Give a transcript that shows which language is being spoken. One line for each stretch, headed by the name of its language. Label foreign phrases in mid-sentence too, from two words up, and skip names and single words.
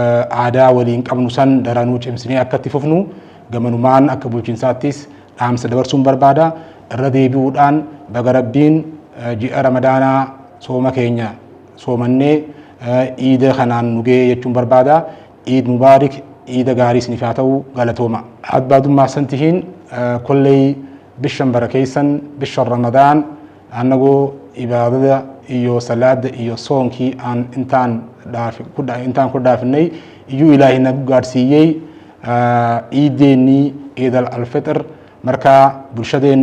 Oromo: qabnu san daranuu cimsinee akka itti fufnu gamanumaan akka bulchiinsaattis dhaamsa dabarsuun barbaada irra deebi'uudhaan baga Rabbiin ji'a Ramadaanaa sooma keenya soomannee iida kanaan nugee jechuun barbaada
Arabic: عيد مبارك
Oromo: iida gaarii isiniif haa ta'u galatooma
Somali: adbaadummaa santihiin kolley bishan barakeessan bishan Ramadaan annagoo ibaadada iyo salaada iyo soonkii aan intaan ku dhaafinay iyyuu ilaahay nagu gaadhsiiyey iideennii
Arabic: عيد الفطر
Somali: marka bulshadeena